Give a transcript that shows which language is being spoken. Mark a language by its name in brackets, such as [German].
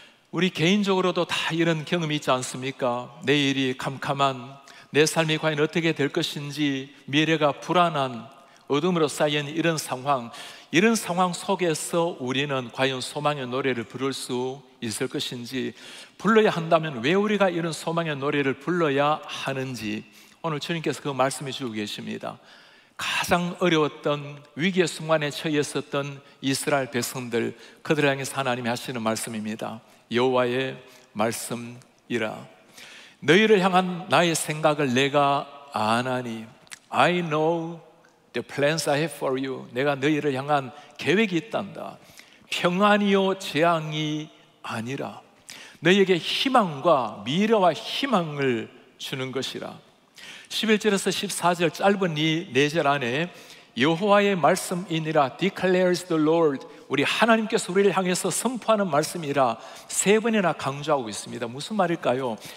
[Korean] 우리 개인적으로도 다 이런 경험이 있지 않습니까? 내일이 캄캄한, 내 삶이 과연 어떻게 될 것인지 미래가 불안한 어둠으로 쌓인 이런 상황 속에서 우리는 과연 소망의 노래를 부를 수 있을 것인지, 불러야 한다면 왜 우리가 이런 소망의 노래를 불러야 하는지 오늘 주님께서 그 말씀해 주고 계십니다. 가장 어려웠던 위기의 순간에 처해 있었던 이스라엘 백성들, 그들을 향해서 하나님이 하시는 말씀입니다. 여호와의 말씀이라. 너희를 향한 나의 생각을 내가 아나니, [English] I know the plans I have for you. [Korean] 내가 너희를 향한 계획이 있단다. 평안이요 재앙이 아니라 너희에게 희망과 미래와 희망을 주는 것이라. 11절에서 14절 짧은 이 4절 안에 여호와의 말씀이니라, [English] declares the Lord, [Korean] 우리 하나님께서 우리를 향해서 선포하는 말씀이라 세 번이나 강조하고 있습니다. 무슨 말일까요?